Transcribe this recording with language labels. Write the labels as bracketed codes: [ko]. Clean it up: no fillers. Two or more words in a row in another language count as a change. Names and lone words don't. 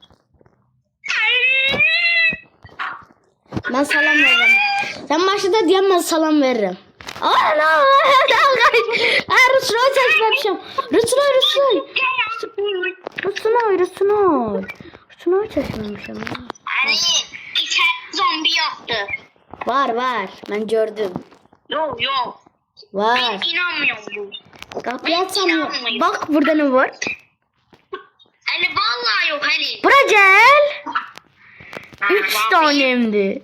[az] Mən salam verirəm. Sən başında deyəm mən salam verirəm. Ana! Rusnoy çəkməmişəm. Rusnoy çəkməmişəm. [tr] Hani içeride zombi yoktu. [az] Var. Mən gördüm. [tr] Yok. [az] Var. [tr] Ben inanmıyorum. Kapıyı açamıyorum. Bak burada ne var? Hani vallahi yok hani. [az] Bura gel. 3 tanemdi.